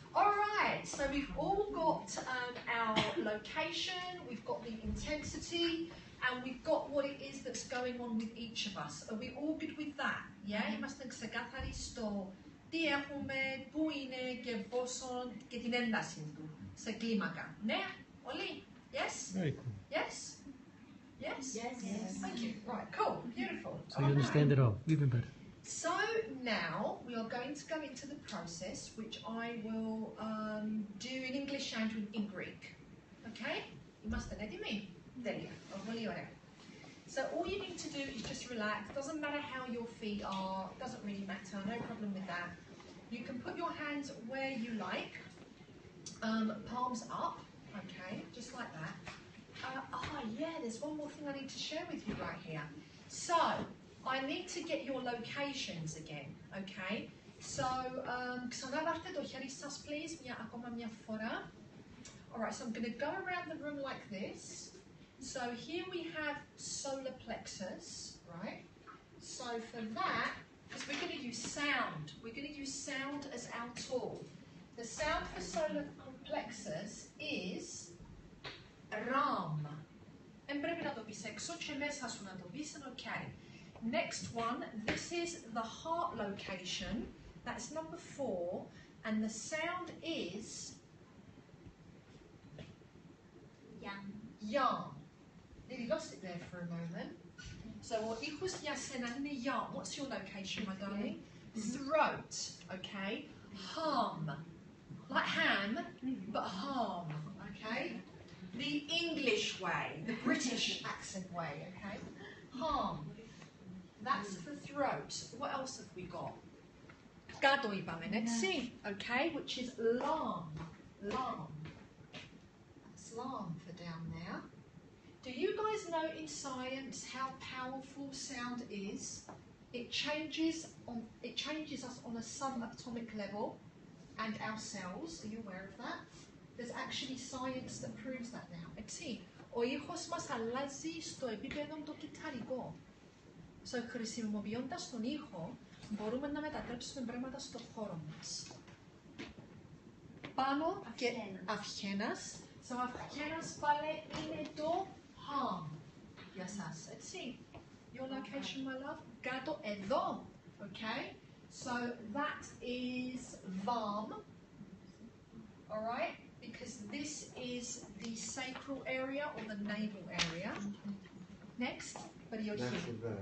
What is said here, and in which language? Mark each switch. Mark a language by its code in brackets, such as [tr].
[en] All right, so we've all got our location, we've got the intensity, and we've got what it is that's going on with each of us. Are we all good with that? [el] Yeah, είμαστε ξεκάθαροι στο τι έχουμε, πού είναι και πόσο και την ένταση του σε κλίμακα. Ναι, [en] Oli? Yes? Very cool. Yes? Yes? Yes. Thank you. Right, cool. Beautiful. So you understand it all, even better. So now we are going to go into the process, which I will do in English and in Greek. Okay? You must have let me. There you go. So all you need to do is just relax. Doesn't matter how your feet are. Doesn't really matter. No problem with that. You can put your hands where you like. Palms up. Okay, just like that. Yeah, there's one more thing I need to share with you right here. So, I need to get your locations again, okay? [el] So, ξαναβάρτε το χέρι σας, please, ακόμα μια φορά. [en] Alright, so I'm going to go around the room like this. So here we have solar plexus, right? So for that, because we're going to use sound. We're going to use sound as our tool. The sound for solar plexus is RAM. [el] And πρέπει να το πεις έξω και μέσα σου να το πεις, and okay. [en] Next one, this is the heart location. That's number 4. And the sound is Yam. Nearly lost it there for a moment. So what equals [el] για σένα είναι [en] Yam. What's your location, my darling? Throat, okay? Hum. Like ham, but hum, okay? The English way, the British accent way, okay? Hum. That's the throat. What else have we got? Gado [el] είπαμε, έτσι, [en] okay? Which is lam. Lam. That's lam for down there. Do you guys know in science how powerful sound is? It changes us on a subatomic level and our cells. Are you aware of that? There's actually science that proves that now. [el] Έτσι, ο ήχος μας αλλάζει στο επίπεδο το κυταρικό. So, χρησιμοποιώντας τον ήχο, μπορούμε να μετατρέψουμε πράγματα στο χώρο μας. Πάνω και αυχένας. So, αυχένας πάλι είναι το hum για σας, έτσι. [en] Your location, my love. [el] Κάτω εδώ, [en] okay? So, that is vam, alright? Because this is the sacral area or the navel area. [el] Next, περιοχή.